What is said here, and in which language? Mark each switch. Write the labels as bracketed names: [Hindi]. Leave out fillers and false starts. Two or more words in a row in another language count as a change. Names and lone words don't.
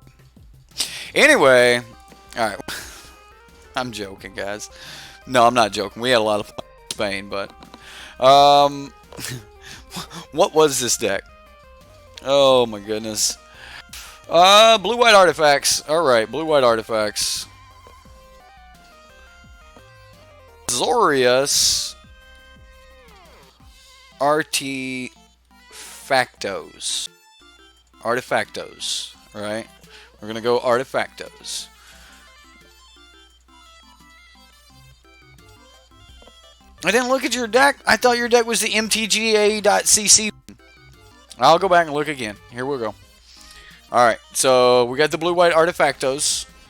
[English] Anyway, all right. I'm joking, guys. No, I'm not joking. We had a lot of fun in Spain, but what was this deck? Oh my goodness. Blue-white artifacts. Alright, blue-white artifacts. Zorius Artifactos. Artifactos, right? We're gonna go Artifactos. I didn't look at your deck. I thought your deck was the MTGA.cc. I'll go back and look again. Here we go. Alright, so we got the blue-white Artifactos.